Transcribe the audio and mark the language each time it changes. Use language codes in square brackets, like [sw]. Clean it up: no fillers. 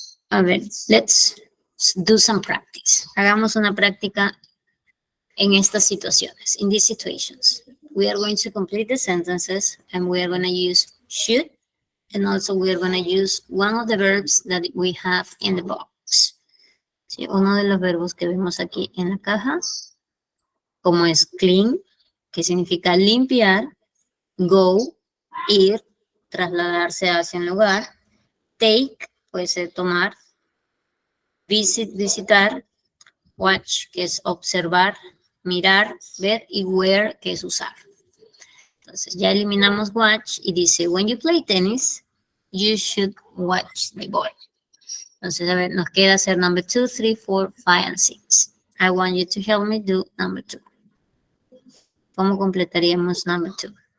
[es] A ver, [en] let's do some practice. [es] Hagamos una práctica en estas situaciones. [en] In these situations, we are going to complete the sentences and we are going to use should, and also we are going to use one of the verbs that we have in the box. [es] ¿Sí? Uno de los verbos que vemos aquí en la caja, como es clean, que significa limpiar, go, ir, trasladarse hacia un lugar, take, puede ser tomar, visit, visitar, watch, que es observar, mirar, ver, y wear, que es usar. Entonces ya eliminamos watch y dice, [en] when you play tennis, you should watch the ball. [es] Entonces, a ver, nos queda hacer [en] number 2, 3, 4, 5, and 6. I want you to help me do number 2. [es] ¿Cómo completaríamos number 2?